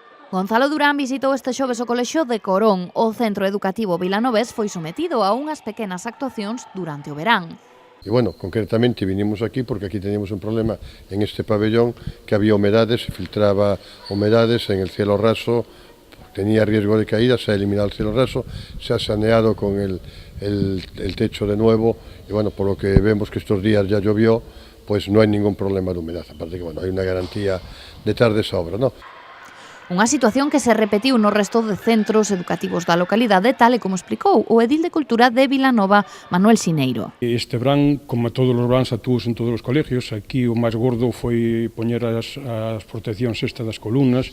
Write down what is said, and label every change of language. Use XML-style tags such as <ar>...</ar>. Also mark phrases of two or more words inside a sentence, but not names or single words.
<gl>Gonzalo Durán visitou este xoves o colexio de Corón. O centro educativo vilanovés foi sometido a unhas pequenas actuacións durante o verán.</gl> <es>Y bueno, concretamente vinimos aquí porque aquí teníamos un problema en este pabellón, que había humedades, se filtraba humedades en el cielo raso, tenía riesgo de caída, se ha eliminado el cielo raso, se ha saneado con el techo de nuevo y bueno, por lo que vemos que estos días ya llovió, pues no hay ningún problema de humedad, aparte que bueno, hay una garantía detrás de esa obra, ¿no?</es> <gl>Unha situación que se repetiu no resto de centros educativos da localidade, tal e como explicou o edil de Cultura de Vilanova, Manuel Sineiro. Este verán, como todos os veranos, actúos en todos os colegios. Aquí o máis gordo foi poñer as proteccións das columnas.</gl>